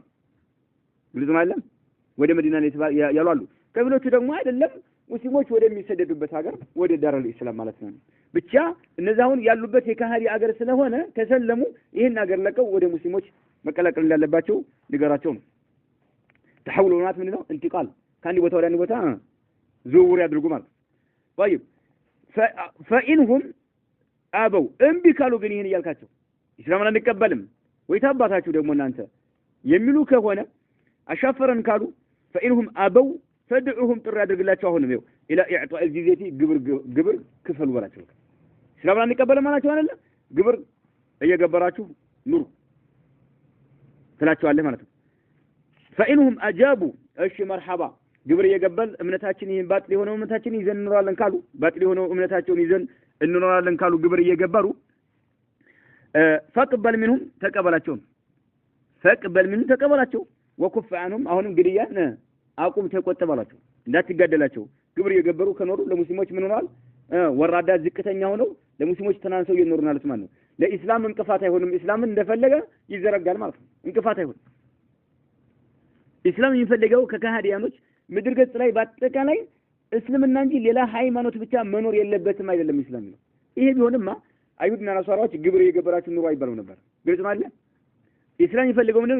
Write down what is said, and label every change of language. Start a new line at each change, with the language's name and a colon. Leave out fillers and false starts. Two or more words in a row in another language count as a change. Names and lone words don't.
Amharic: ግልጽ ማለት ወደ መዲና ነው ያሏሉ ከብሎቹ ደግሞ አይደለም ሙስሊሞች ወደሚሰደዱበት ሀገር ወደ
Arabic: دار الإسلام
Amharic: ማለት ነው ብቻ እነዛውን ያሉበት የካሃዲ ሀገር ስለሆነ ተሰለሙ ይሄን ሀገር ለቀው ወደ ሙስሊሞች መቀላቀል እንዳለባቸው ንገራቸው ነው ተሐውሉናት ምን ነው انتقال ከአንድ ቦታ ወደ አንድ ቦታ ዝውውር ያድርጉ ማለት
Arabic: طيب فإنهم
Amharic: አበው እምቢ ካሉ ግን ይሄን ይያልካቸው እስላምን አንቀበልም ወይ ታባታችሁ ደግሞ እናንተ የሚሉ ከሆነ አሻፈረን ካሉ فإنهم አበው فدعوهم ጥሪ አድርግላቸው አሁንም ይው
Arabic: الى اعطاء الجزيه
Amharic: ግብር ክፈሉ በላቸው እስላምን አንቀበልም ማለታቸው አይደለ ግብር እየገበራችሁ ኑሩ ትላቸዋለህ ማለት ነው
Arabic: فإنهم اجابوا
Amharic: እሺ مرحبا ግብር እየገበል እምነታችን ይሄን ባጥል የሆነው እምነታችን ይዘን እንኖራለን ካሉ ባጥል የሆነው እምነታቸውን ይዘን እንኖራለን ካሉ ግብር እየገበሩ
Arabic: فقبل منهم
Amharic: ተቀበላቸው
Arabic: وكف عنهم
Amharic: አሁንም ግድያን አቁም ተቆጠባላቸው እንዳትጋደላቸው ግብር እየገበሩ ከኖሩ ለሙስሊሞች ምን ሆነዋል ወራዳ ዝቅተኛ ሆነው ለሙስሊሞች ተናንሰው ይኖሩናል ማለት ነው ለኢስላም እንቅፋት አይሆንም ኢስላምን እንደፈለገ ይዘረጋል ማለት ነው እንቅፋት አይሆንም ኢስላም የሚፈልገው ከካህዲያኖች ምድር ገጽ ላይ በአጠቃላይ እስልምና እንጂ ሌላ ሃይማኖት ብቻ መኖር የለበትም አይደለም ኢስላም ነው። ይሄ ቢሆንማ አይሁድና ነሳራዎች ግብር እየገበራችሁ ኑሮ አይባሉ ነበር። ግልጽ ማለት ኢስላም የሚፈልገው ምንድነው?